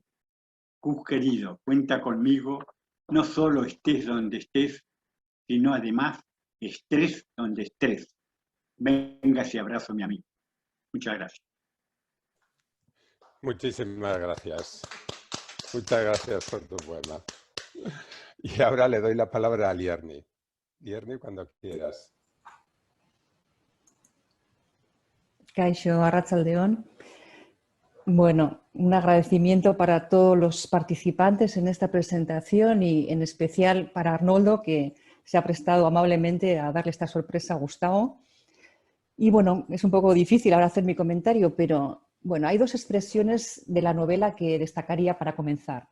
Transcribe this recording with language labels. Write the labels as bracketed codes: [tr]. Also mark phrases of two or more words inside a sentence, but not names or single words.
[es] Gus querido, cuenta conmigo, no solo estés donde estés, sino además estrés donde estrés. Venga ese abrazo, mi amigo. Muchas gracias. Muchísimas gracias. Muchas gracias por tu poema. Y ahora le doy la palabra a Lierni. Lierni, cuando quieras. [eu] Kaixo, arratsaldeon. [es] Bueno, un agradecimiento para todos los participantes en esta presentación y en especial para Arnoldo, que se ha prestado amablemente a darle esta sorpresa a Gustavo. Y bueno, es un poco difícil ahora hacer mi comentario, pero bueno, hay dos expresiones de la novela que destacaría para comenzar.